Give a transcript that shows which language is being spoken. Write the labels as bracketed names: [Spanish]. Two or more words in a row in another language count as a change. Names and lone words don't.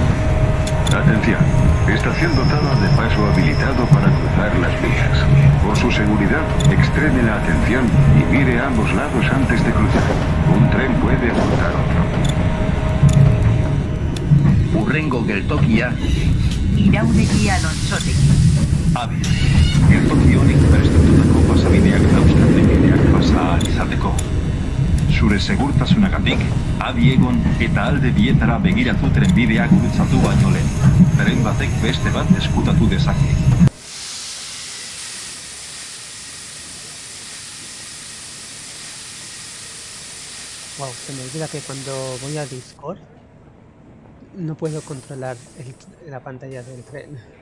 [Spanish] Atención, estación dotada de paso habilitado para cruzar las vías. Por su seguridad, extreme la atención y mire a ambos lados antes de cruzar. Un tren puede ocultar otro. [Basque] urrengo geltokia, Irauregi Alonsotegi. Adi, geltoki honek prestututako pasabideak dauzkan bideak pasa ahal izateko. Zure segurtasunagatik, adi egon eta alde bietara begiratu trenbidea gurutzatu baino lehen. Tren batek beste bat eskutatu dezake. [Spanish] Wow, se me olvida que cuando voy a Discord no puedo controlar la pantalla del tren.